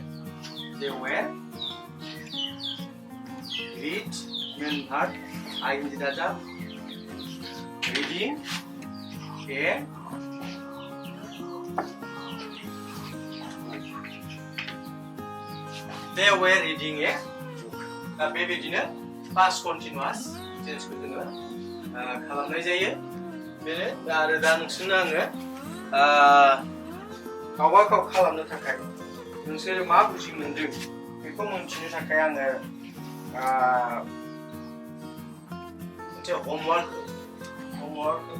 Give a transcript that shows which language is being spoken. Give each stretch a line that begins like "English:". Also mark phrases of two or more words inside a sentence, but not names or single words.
English: They were. Read men had ing daja. Reading a They were reading a book.
Bodo: बेबायदिनो
English: past continuous tense
Bodo: खौ जोङो खालामनाय जायो। बेनो आरो दा नोंसोरनो आङो गावबा गाव खालामनो थाखाय नोंसोरो मा बुजि मोनदों बेखौ मोनथिनो थाखाय आङो मोनसे homework होगोन।